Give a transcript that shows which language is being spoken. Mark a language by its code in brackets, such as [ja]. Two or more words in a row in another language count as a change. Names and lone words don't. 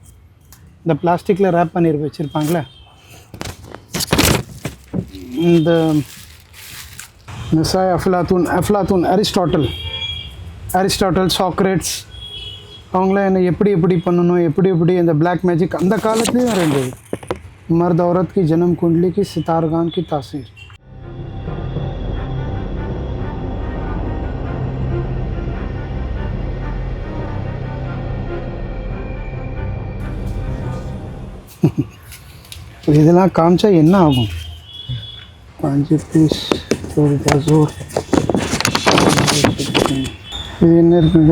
[ta] இந்த [en] plastic wrap [ta] பண்ணி வச்சுருப்பாங்களே, இந்த நசாய் அஃப்லாத்தூன் அரிஸ்டாட்டல் சாக்ரேட்ஸ், அவங்களாம் என்ன எப்படி பண்ணணும், எப்படி இந்த [en] black magic [ta] அந்த காலத்துலேயும் இருந்தது. [ur] मर्द औरत की जन्म कुंडली की सितारगान की तासीर. [ta] இதெல்லாம் காமிச்சா என்ன ஆகும்? 5 பீஸ் இது என்ன இருக்குங்க?